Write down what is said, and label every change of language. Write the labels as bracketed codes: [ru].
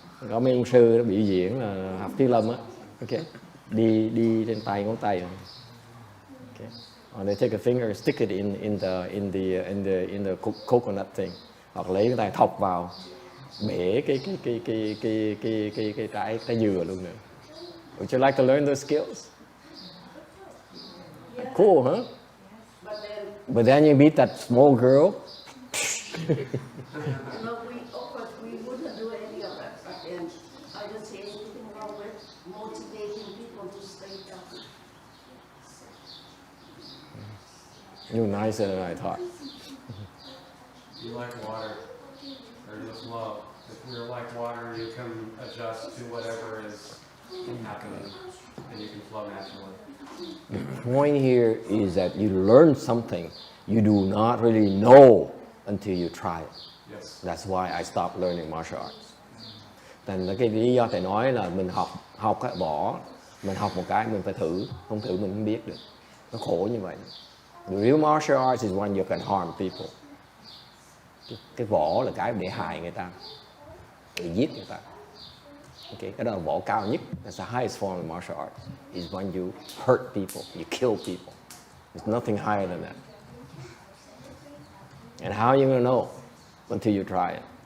[vi] Có mấy ông sư nó biểu diễn là học tiếng Lâm á, ok, đi trên tay ngón tay, okay. [en] Or they take a finger, stick it in the coconut thing, [vi] hoặc lấy cái tay thọc vào bể cái dừa luôn nữa. [en] Would you like to learn those skills? Cool, huh? But then you meet that small girl. No, of course, we wouldn't do any of that, but then I don't see anything wrong with motivating people to stay healthy. You're nicer than I thought. You like water, or just love. If you're like water, you can adjust to whatever is happening, and you can flow naturally. The point here is that you learn something you do not really know until you try it. Yes. That's why I stopped learning martial arts. [vi] Thành là cái lý do thầy nói là mình học cái võ, mình học một cái mình phải thử, không thử mình không biết được. Nó khổ như vậy. [en] The real martial arts is when you can harm people. [vi] Cái võ là cái để hại người ta, để giết người ta. Okay, cái đó là võ cao nhất. [en] That's the highest form of martial arts. Is when you hurt people, you kill people. There's nothing higher than that. And how are you going to know until you try it?